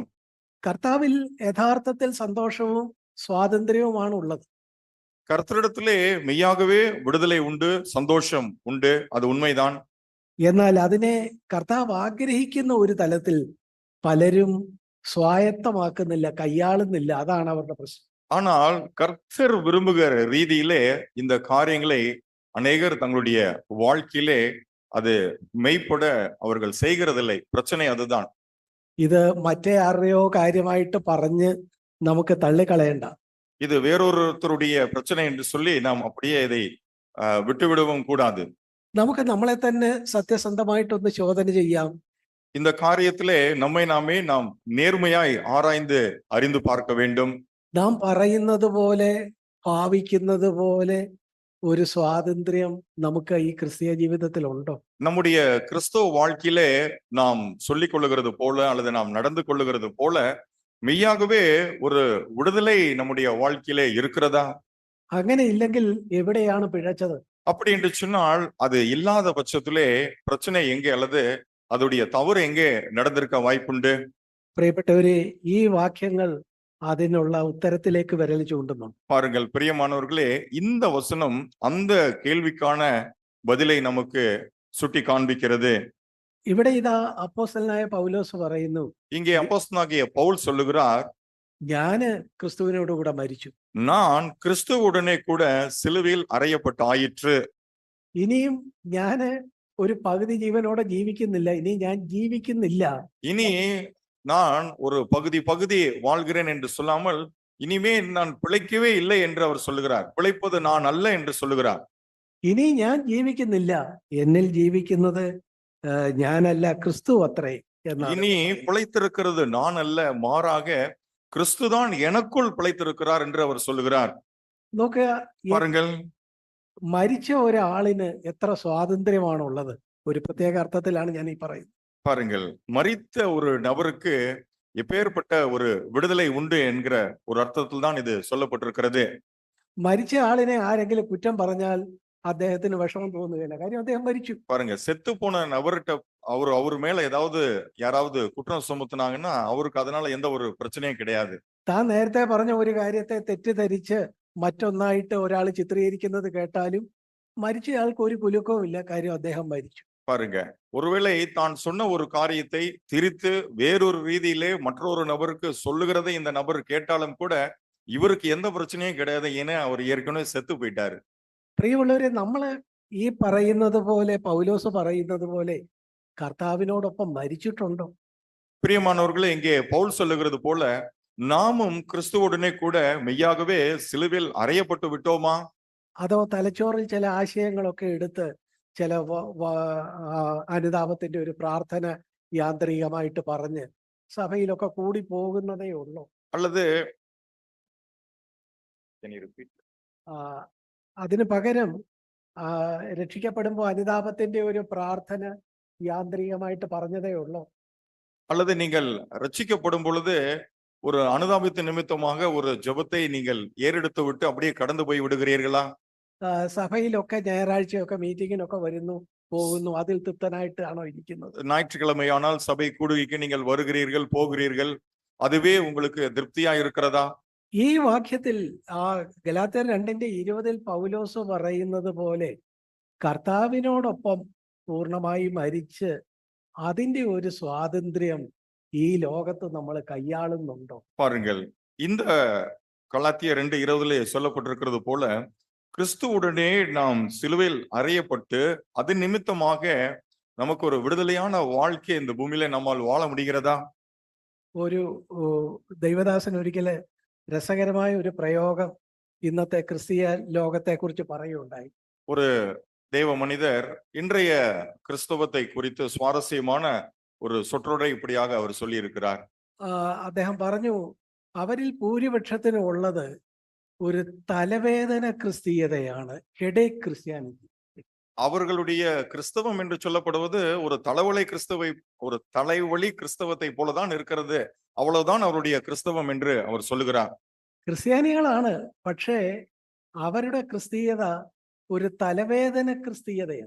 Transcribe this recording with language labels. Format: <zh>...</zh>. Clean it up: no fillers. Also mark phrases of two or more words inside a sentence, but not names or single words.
<ml>കർത്താവിൽ യഥാർത്ഥത്തിൽ സന്തോഷവും സ്വാതന്ത്ര്യവുമാണ് ഉള്ളത്.</ml> <ta>கர்த்தரிடத்திலே மெய்யாகவே விடுதலை உண்டு, சந்தோஷம் உண்டு, அது உண்மைதான்.</ta> <ml>എന്നാൽ അതിനെ കർത്താവ് ആഗ്രഹിക്കുന്ന ഒരു തലത്തിൽ പലരും സ്വായത്തമാക്കുന്നില്ല, കൈയാളുന്നില്ല. അതാണ് അവരുടെ പ്രശ്നം.</ml> <ta>ஆனால் கர்த்தர் விரும்புகிற ரீதியிலே இந்த காரியங்களை அநேகர் தங்களுடைய வாழ்க்கையிலே அது மெய்ப்பட அவர்கள் செய்கிறதில்லை. பிரச்சனை அதுதான்.</ta> <ml>ഇത് മറ്റേ ആരുടെയോ കാര്യമായിട്ട് പറഞ്ഞ് നമുക്ക് തള്ളിക്കളയണ്ട.</ml> <ta>இது வேறொருத்தருடைய பிரச்சனை என்று சொல்லி நாம் அப்படியே இதை விட்டுவிடவும் கூடாது.</ta> <ml>നമുക്ക് നമ്മളെ തന്നെ സത്യസന്ധമായിട്ടൊന്ന് ചോദന ചെയ്യാം.</ml> <ta>இந்த காரியத்திலே நம்மை நாமே நாம் நேர்மையாய் ஆராய்ந்து அறிந்து பார்க்க வேண்டும்.</ta> <ml>നാം പറയുന്നത് പോലെ ഭാവിക്കുന്നത് പോലെ ഒരു സ്വാതന്ത്ര്യം നമുക്ക് ഈ ക്രിസ്തീയ ജീവിതത്തിൽ ഉണ്ടോ?</ml> <ta>நம்முடைய கிறிஸ்தவ வாழ்க்கையிலே நாம் சொல்லிக் கொள்ளுகிறது போல அல்லது நாம் நடந்து கொள்ளுகிறது போல மெய்யாகவே ஒரு விடுதலை நம்முடைய வாழ்க்கையிலே இருக்கிறதா?</ta> <ml>അങ്ങനെ ഇല്ലെങ്കിൽ എവിടെയാണ് പിഴച്ചത്?</ml> <ta>அப்படி என்று சொன்னால் அது இல்லாத பட்சத்திலே பிரச்சனை எங்கே அல்லது அதோடைய தவறு எங்கே நடந்திருக்க வாய்ப்புண்டு?</ta> <ml>പ്രിയപ്പെട്ടവരെ, ഈ വാക്യങ്ങൾ അതിനുള്ള ഉത്തരത്തിലേക്ക് വിരൽ ചൂണ്ടുന്നു.</ml> <ta>பாருங்கள் பிரியமானவர்களே, இந்த வசனம் அந்த கேள்விக்கான பதிலை நமக்கு சுட்டி காண்பிக்கிறது.</ta> <ml>ഇവിടെ ഇതാ അപ്പോസ്തലനായ പൗലോസ് പറയുന്നു,</ml> <ta>இங்கே அப்போஸ்தலனாகிய பவுல் சொல்லுகிறார்,</ta> <ml>ഞാന് ക്രിസ്തുവിനോട് കൂടെ മരിച്ചു,</ml> <ta>நான் கிறிஸ்துவுடனே கூட சிலுவையில் அறையப்பட்டு ஆயிற்று.</ta> <ml>ഇനിയും ഞാന് ഒരു പകുതി ജീവനോടെ ജീവിക്കുന്നില്ല, ഇനി ഞാൻ ജീവിക്കുന്നില്ല.</ml> <ta>இனி நான் ஒரு பகுதி வாழ்கிறேன் என்று சொல்லாமல் இனிமே நான் பிழைக்கவே இல்லை என்று அவர் சொல்லுகிறார். பிழைப்பது நான் அல்ல என்று சொல்லுகிறார்.</ta> <ml>ഇനി ഞാൻ ജീവിക്കുന്നില്ല, എന്നിൽ ജീവിക്കുന്നത് ഞാനല്ല, ക്രിസ്തു അത്രേ എന്നാണ്.</ml> <ta>இனி பிழைத்திருக்கிறது நான் அல்ல, மாறாக கிறிஸ்துதான் எனக்குள் பிழைத்திருக்கிறார் என்று அவர் சொல்லுகிறார்.</ta> <ml>നോക്കുക,</ml> <ta>பாருங்கள்,</ta> <ml>മരിച്ച ഒരാളിന് എത്ര സ്വാതന്ത്ര്യമാണുള്ളത്. ഒരു പ്രത്യേക അർത്ഥത്തിലാണ് ഞാൻ ഈ പറയുന്നത്.</ml> <ta>பாருங்கள், மரித்த ஒரு நபருக்கு எப்பேற்பட்ட ஒரு விடுதலை உண்டு என்கிற ஒரு அர்த்தத்தில் தான் இது சொல்லப்பட்டிருக்கிறது.</ta> <ml>മരിച്ച ആളിനെ ആരെങ്കിലും കുറ്റം പറഞ്ഞാൽ അദ്ദേഹത്തിന് വിഷമം തോന്നുകയില്ല, കാര്യം അദ്ദേഹം മരിച്ചു.</ml> <ta>பாருங்க, செத்து போன நபர்கிட்ட அவர் மேல ஏதாவது யாராவது குற்றம் சுமத்துனாங்கன்னா அவருக்கு அதனால எந்த ஒரு பிரச்சனையும் கிடையாது.</ta> <ml>താൻ നേരത്തെ പറഞ്ഞ ഒരു കാര്യത്തെ തെറ്റിദ്ധരിച്ച് മറ്റൊന്നായിട്ട് ഒരാൾ ചിത്രീകരിക്കുന്നത് കേട്ടാലും മരിച്ചയാൾക്ക് ഒരു കുലുക്കവും ഇല്ല, കാര്യം അദ്ദേഹം മരിച്ചു.</ml> <ta>பாருங்க, ஒருவேளை தான் சொன்ன ஒரு காரியத்தை திரித்து வேறொரு ரீதியிலே மற்றொரு நபருக்கு சொல்லுகிறதை இந்த நபர் கேட்டாலும் கூட இவருக்கு எந்த பிரச்சனையும் கிடையாது, ஏன்னா அவர் ஏற்கனவே செத்து போயிட்டாரு.</ta> <ml>പ്രിയമുള്ളവരെ, നമ്മള് ഈ പറയുന്നത് പോലെ, പൗലോസ് പറയുന്നത് പോലെ കർത്താവിനോടൊപ്പം മരിച്ചിട്ടുണ്ടോ?</ml> <ta>பிரியமானவர்களே, இங்கே பவுல் சொல்லுகிறது போல நாமும் கிறிஸ்துவுடனே கூட மெய்யாகவே சிலுவையில் அறையப்பட்டு விட்டோமா?</ta> <ml>അതോ തലച്ചോറിൽ ചില ആശയങ്ങളൊക്കെ എടുത്ത് ചില അനുതാപത്തിന്റെ ഒരു പ്രാർത്ഥന യാന്ത്രികമായിട്ട് പറഞ്ഞ് സഭയിലൊക്കെ കൂടി പോകുന്നതേ ഉള്ളൂ?</ml> <ta>அல்லது</ta> <ml>അതിന് പകരം രക്ഷിക്കപ്പെടുമ്പോൾ അനുതാപത്തിന്റെ ഒരു പ്രാർത്ഥന യാന്ത്രികമായിട്ട് പറഞ്ഞതേ ഉള്ളൂ?</ml> <ta>அல்லது நீங்கள் ரட்சிக்கப்படும் பொழுது ஒரு அனுதாபத்தின் நிமித்தமாக ஒரு ஜெபத்தை நீங்கள் ஏறெடுத்து விட்டு அப்படியே கடந்து போய் விடுகிறீர்களா?</ta> <ml>സഭയിലൊക്കെ ഞായറാഴ്ചയൊക്കെ മീറ്റിങ്ങിനൊക്കെ വരുന്നു, പോകുന്നു, അതിൽ തൃപ്തനായിട്ടാണോ ഇരിക്കുന്നത്?</ml> <ta>ஞாயிற்றுக்கிழமையானால் சபை கூடுகைக்கு நீங்கள் வருகிறீர்கள், போகிறீர்கள், அதுவே உங்களுக்கு திருப்தியா இருக்கிறதா?</ta> <ml>ഈ വാക്യത്തിൽ ഗലാത്യർ 2:20 പൗലോസ് പറയുന്നത് പോലെ കർത്താവിനോടൊപ്പം പൂർണ്ണമായി മരിച്ച് അതിന്റെ ഒരു സ്വാതന്ത്ര്യം ഈ ലോകത്ത് നമ്മൾ കൈയാളുന്നുണ്ടോ?</ml> <ta>பாருங்கள், இந்த கலாத்தியர் 2:20 சொல்லப்பட்டிருக்கிறது போல கிறிஸ்துவுடனே நாம் சிலுவையில் அறையப்பட்டு அது நிமித்தமாக நமக்கு ஒரு விடுதலையான வாழ்க்கை இந்த பூமியில நம்மால் வாழ முடிகிறதா?</ta> <ml>ഒരു ദൈവദാസൻ ഒരിക്കല് രസകരമായ ഒരു പ്രയോഗം ഇന്നത്തെ ക്രിസ്തീയ ലോകത്തെ കുറിച്ച് പറയുകയുണ്ടായി.</ml> <ta>ஒரு தேவ மனிதர் இன்றைய கிறிஸ்தவத்தை குறித்து சுவாரஸ்யமான ஒரு சொற்றொடரை இப்படியாக அவர் சொல்லி இருக்கிறார்.</ta> <ml>അദ്ദേഹം പറഞ്ഞു, അവരിൽ ഭൂരിപക്ഷത്തിന് ഉള്ളത് ഒരു തലവേദന ക്രിസ്തീയതയാണ്</ml> <en>headache Christianity.</en> <ta>அவர்களுடைய கிறிஸ்தவம் என்று சொல்லப்படுவது ஒரு தலைவலி கிறிஸ்தவை, ஒரு தலைவலி கிறிஸ்தவத்தை போலதான் இருக்கிறது. அவ்வளவுதான் அவருடைய கிறிஸ்தவம் என்று அவர் சொல்லுகிறார்.</ta> <ml>ക്രിസ്ത്യാനികളാണ്, പക്ഷേ അവരുടെ ക്രിസ്തീയത ഒരു തലവേദന ക്രിസ്തീയതയാണ്.</ml>